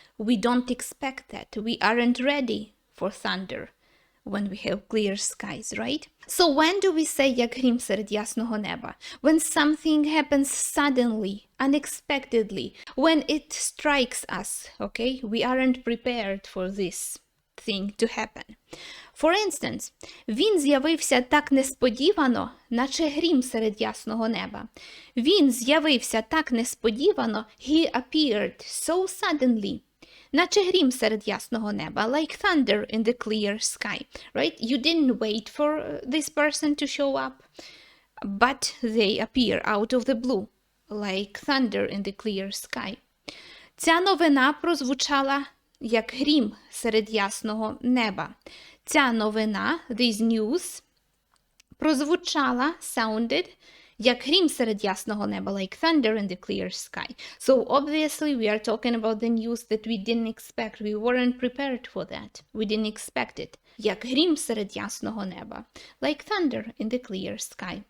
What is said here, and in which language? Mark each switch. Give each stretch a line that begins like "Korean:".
English: We don't expect that. We aren't ready for thunder when we have clear skies, right? So when do we say
Ukrainian: як грім серед ясного неба?
English: When something happens suddenly, unexpectedly, when it strikes us, okay? We aren't prepared for this thing to happen. For instance,
Ukrainian: він з'явився так несподівано, наче грім серед ясного неба. Він з'явився так несподівано,
English: he appeared so suddenly,
Ukrainian: наче грім серед ясного неба,
English: like thunder in the clear sky, right? You didn't wait for this person to show up, but they appear out of the blue, like thunder in the clear sky.
Ukrainian: Ця новина прозвучала як грім серед ясного неба. Ця новина,
English: this news, прозвучала, sounded,
Ukrainian: як грім серед ясного неба,
English: like thunder in the clear sky. So obviously we are talking about the news that we didn't expect. We weren't prepared for that. We didn't expect it.
Ukrainian: Як грім серед ясного неба,
English: like thunder in the clear sky.